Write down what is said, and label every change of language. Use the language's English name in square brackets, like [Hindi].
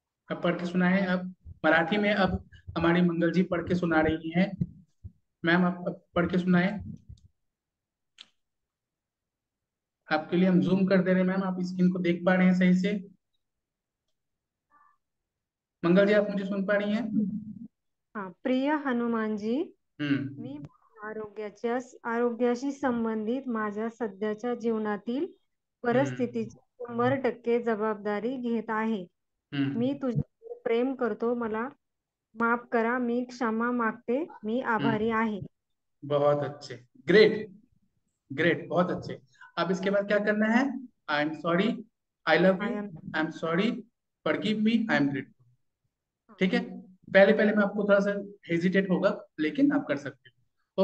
[Hindi] अब पढ़ के सुनाए, अब मराठी में अब हमारी मंगल जी पढ़ के सुना रही हैं। मैम आप अब पढ़ के सुनाए, आपके लिए हम जूम कर दे रहे हैं मैम, आप स्क्रीन को देख पा रहे हैं सही से? मंगल जी, आप मुझे सुन पा रही हैं? हाँ, प्रिय हनुमानजी, हम्म, [Marathi] मी आरोग्याशी संबंधित माझ्या सध्याच्या जीवनातील परिस्थितीची 100% जबाबदारी घेत आहे। मी तुझ्यावर प्रेम करतो, मला माफ करा, मी क्षमा मागते, मी आभारी आहे। [Hindi] बहुत अच्छे, ग्रेट, ग्रेट, बहुत अच्छे। अब इसके बाद क्या करना है? [English] I am sorry, I love you, I am sorry, forgive me, I am grateful. [Hindi] ठीक है, पहले पहले मैं आपको थोड़ा सा हेजिटेट होगा, लेकिन आप कर सकते हो।